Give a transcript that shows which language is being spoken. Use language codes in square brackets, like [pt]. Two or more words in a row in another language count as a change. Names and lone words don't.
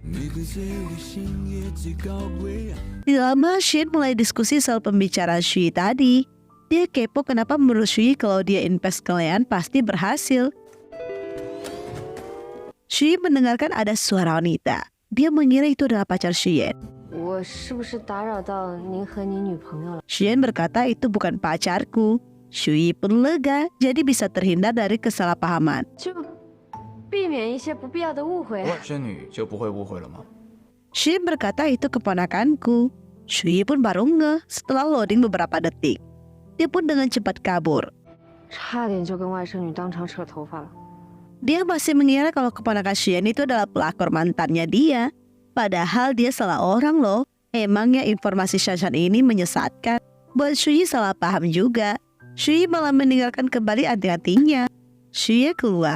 [id] Tidak lama Xuyen mulai diskusi soal pembicaraan Shuyi tadi. Dia kepo kenapa menurut Shuyi kalau dia invest ke Lean pasti berhasil. Shuyi mendengarkan ada suara wanita. Dia mengira itu adalah pacar Xuyen. [zh] 我是不是打扰到您和您女朋友了？ [id] Xuyen berkata itu bukan pacarku. Shuyi pun lega, jadi bisa terhindar dari kesalahpahaman. [zh] 就避免一些不必要的误会。外甥女就不会误会了吗？ [id] Xuyen berkata itu keponakanku. Shuyi pun baru ngeh setelah loading beberapa detik. Dia pun dengan cepat kabur. [zh] 差点就跟外甥女当场扯头发了。 [id] Dia masih mengira kalau keponakan Xuyen itu adalah pelakor mantannya dia. Padahal dia salah orang loh. Emangnya informasi Shanshan ini menyesatkan. Buat Shuyi salah paham juga. Shuyi malah meninggalkan kembali anting-antingnya. Shuyi keluar.